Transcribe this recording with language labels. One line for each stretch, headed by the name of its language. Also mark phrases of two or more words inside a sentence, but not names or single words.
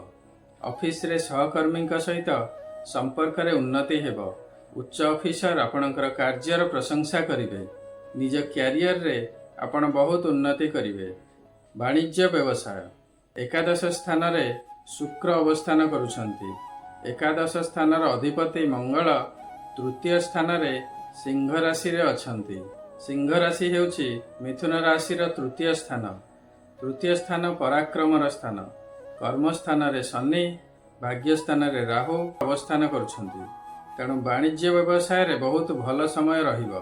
Odia: ଅଫିସ ରେ ସହକର୍ମୀ ସହିତ ସମ୍ପର୍କ ରେ ଉନ୍ନତି ହେବ। ଉଚ୍ଚ ଅଫିସର ଆପଣଙ୍କର କାର୍ଯ୍ୟର ପ୍ରଶଂସା କରିବେ। ନିଜ କ୍ୟାରିୟର ରେ ଆପଣ ବହୁତ ଉନ୍ନତି କରିବେ। ବାଣିଜ୍ୟ ବ୍ୟବସାୟ ଏକାଦଶ ସ୍ଥାନ ରେ ଶୁକ୍ର ଅବସ୍ଥାନ କରୁଛନ୍ତି। ଏକାଦଶ ସ୍ଥାନ ଅଧିପତି ମଙ୍ଗଳ ତୃତୀୟ ସ୍ଥାନ ରେ ସିଂହ ରାଶି ରେ ଅଛନ୍ତି। ସିଂହ ରାଶି ହେଉଛି ମିଥୁନ ରାଶି ର ତୃତୀୟ ସ୍ଥାନ। ତୃତୀୟ ସ୍ଥାନ ପରାକ୍ରମ ସ୍ଥାନ। କର୍ମ ସ୍ଥାନ ରେ ଶନି, ଭାଗ୍ୟ ସ୍ଥାନ ରେ ରାହୁ ଅବସ୍ଥାନ କରୁଛନ୍ତି। ତେଣୁ ବାଣିଜ୍ୟ ବ୍ୟବସାୟ ରେ ବହୁତ ଭଲ ସମୟ ରହିବ।